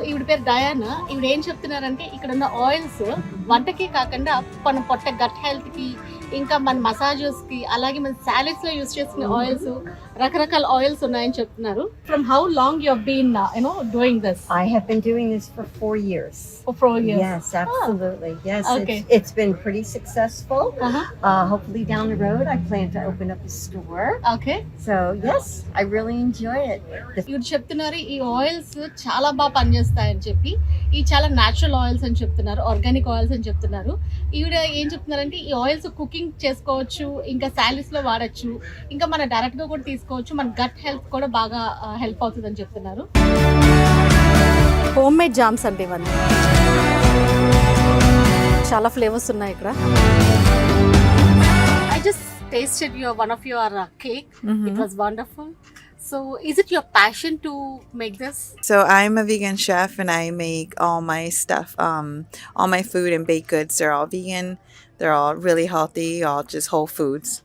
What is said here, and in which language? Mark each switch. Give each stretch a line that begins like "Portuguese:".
Telugu: పేరు డయానా. ఇవి ఏం చెప్తున్నారంటే ఇక్కడ ఉన్న ఆయిల్స్ వంటకి కాకుండా మన పొట్ట గట్ హెల్త్ కి, ఇంకా మన మసాజెస్ కి, అలాగే మన సాలెడ్స్ లో యూస్ చేసుకునే ఆయిల్స్, రకరకాల ఆయిల్స్ ఉన్నాయని చెప్తున్నారు.
English: From how long you have been doing this? I have been doing this for 4 years. For 4 years. Yes, absolutely. Yes, Okay. it's been pretty successful. Hopefully down the road I plan to open up a store. Okay. So yes, I really enjoy it.
Telugu: ఇవి చెప్తున్నారు ఈ oils చాలా బాగా పనిచేస్తాయని చెప్పి. ఈ చాలా natural oils అని చెప్తున్నారు, ఆర్గానిక్ ఆయిల్స్ అని చెప్తున్నారు. ఈవిడ ఏం చెప్తున్నారంటే ఈ ఆయిల్స్ కుకింగ్ చేసుకోవచ్చు, ఇంకా సాలెడ్స్ లో వాడచ్చు, ఇంకా మన డైరెక్ట్ గా కూడా తీసుకోవచ్చు. మన గట్ హెల్త్ కూడా బాగా హెల్ప్ అవుతుంది అని చెప్తున్నారు. హోమ్ మేడ్ జామ్స్ అంటే ఇవన్నీ చాలా ఫ్లేవర్స్ ఉన్నాయి ఇక్కడ.
English: I just tasted one of your cake. It was wonderful. So is it your passion to make this? So I'm a vegan chef and I make all my stuff, all my food and baked goods. They're all vegan. They're all really healthy, all just whole foods.